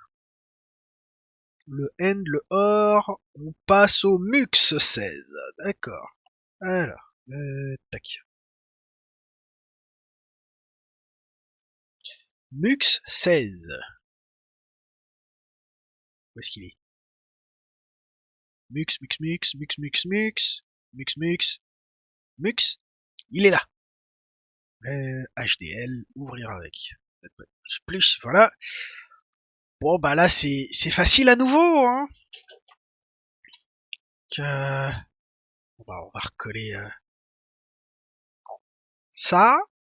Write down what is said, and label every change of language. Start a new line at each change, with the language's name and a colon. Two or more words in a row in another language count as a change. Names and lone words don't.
French: Le end, le or, on passe au mux 16. D'accord. Alors, tac. Mux 16. Où est-ce qu'il est? Mux, mux, mux, mux, mux, mux, mux, mux, mux. Il est là. HDL, ouvrir avec. Plus, voilà. Bon, bah là, c'est facile à nouveau, hein. On va recoller ça.